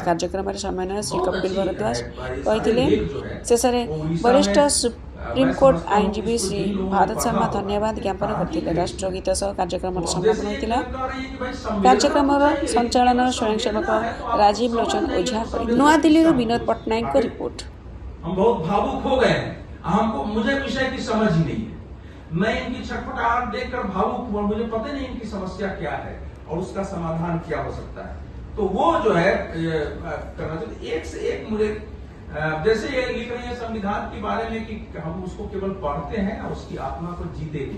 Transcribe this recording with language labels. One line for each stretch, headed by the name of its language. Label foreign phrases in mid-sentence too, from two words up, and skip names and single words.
Odia: କାର୍ଯ୍ୟକ୍ରମରେ ସମନ୍ୱୟ ଶ୍ରୀ କପିଲ ଭରଦ୍ୱାଜ କହିଥିଲେ। ଶେଷରେ ବରିଷ୍ଠ ସୁପ୍ରିମକୋର୍ଟ ଆଇନଜୀବୀ ଶ୍ରୀ ଭାରତ ଶର୍ମା ଧନ୍ୟବାଦ ଜ୍ଞାପନ କରିଥିଲେ। ରାଷ୍ଟ୍ରଗୀତ ସହ କାର୍ଯ୍ୟକ୍ରମର ସମାପନ ହୋଇଥିଲା। କାର୍ଯ୍ୟକ୍ରମର ସଞ୍ଚାଳନ ସ୍ୱୟଂସେବକ ରାଜୀବ लोचन ओझा କରିଥିଲେ। ନୂଆଦିଲ୍ଲୀରୁ ବିନୋଦ ପଟ୍ଟନାୟକଙ୍କ ରିପୋର୍ଟ।
Hindi: हम बहुत भावुक हो गए। हमको मुझे विषय की समझ ही नहीं है। मैं इनकी छटपटाहट देखकर भावुक हुआ। मुझे पता नहीं इनकी समस्या क्या है और उसका समाधान क्या हो सकता है। तो वो जो है करना चाहिए। एक से एक मुझे जैसे ये लिख रहे हैं संविधान के बारे में कि हम उसको केवल पढ़ते हैं और उसकी आत्मा को जीते भी।